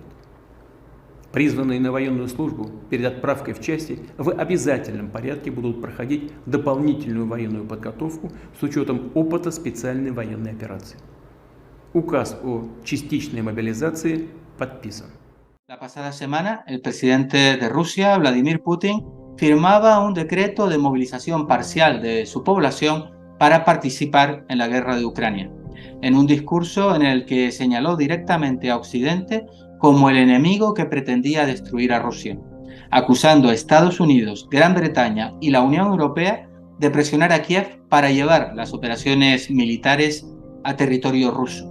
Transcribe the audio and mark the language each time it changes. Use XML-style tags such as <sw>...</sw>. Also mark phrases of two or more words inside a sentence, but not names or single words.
<ru>Призванные на военную службу перед отправкой в части в обязательном порядке будут проходить дополнительную военную подготовку с учетом опыта специальной военной операции. Указ о частичной мобилизации подписан.</ru> <es>La pasada semana, el presidente de Rusia, Vladimir Putin, firmaba un decreto de movilización parcial de su población para participar en la guerra de Ucrania, en un discurso en el que señaló directamente a Occidente como el enemigo que pretendía destruir a Rusia, acusando a Estados Unidos, Gran Bretaña y la Unión Europea de presionar a Kiev para llevar las operaciones militares a territorio ruso.</es>